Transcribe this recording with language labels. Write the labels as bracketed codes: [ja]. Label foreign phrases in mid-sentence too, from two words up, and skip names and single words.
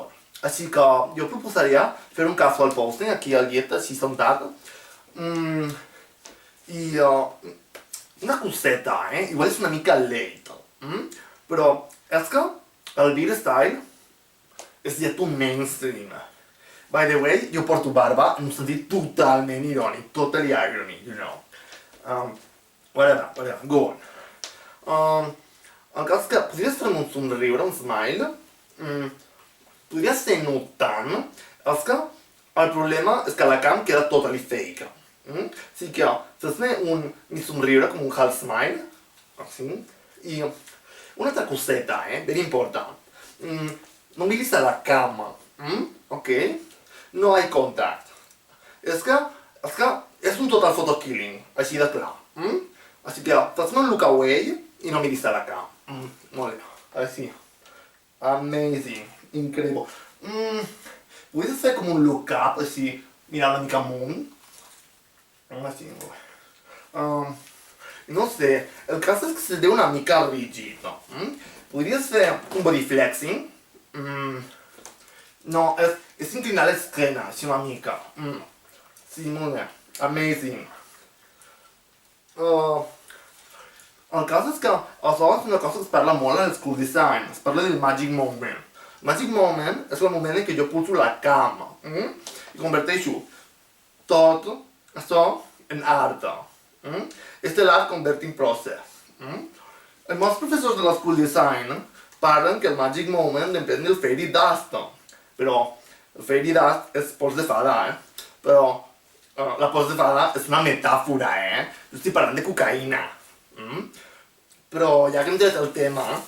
[ca] Així que jo proposaria fer un [en] casual posting [ca] aquí al llit, així sentat. Una coseta, igual és una mica late. Però és que el [en] beer style [ca] és ja tot mainstream. [en] By the way, [ca] jo porto barba en un sentit totalment irònic, [en] totally irony, you know. Whatever, go on. [ca] El cas és que podries fer un somriure, un smile. Podria ser no tant. És que el problema és que la cam queda [en] totally fake. [ca] Així que fes-me un somriure com un [en] half smile. [ca] Així. I una altra coseta, ben important. No miris a la cama, ok? [en] No eye contact. [ca] És que és un [en] total photo killing, [ca] així de clar. Així que fes-me un [en] look away [ca] i no miris a la cama. Molt bé, així. Amazing, increïble. Podries fer com un [en] look up, [ca] així, mirant una mica amunt. Així, molt bé. No sé, el cas és que se veu una mica rígid. Podries fer un [en] body flexing. [ca] No, és inclinar l'esquena, així una mica. Sí, molt bé. Amazing. El cas és que aleshores una cosa que es parla molt en el School Design, es parla del Magic Moment. Magic Moment és el moment en què jo pulso la cama i converteixo tot això en art. És l' [en] art converting process. [ca] Els molts professors de la School Design parlen que el Magic Moment depèn del [en] Fairy Dust, [ca] però el [en] Fairy Dust [ca] és pols de fada, però la pols de fada és una metàfora, jo estic parlant de cocaïna. Però ja que hem tret el tema...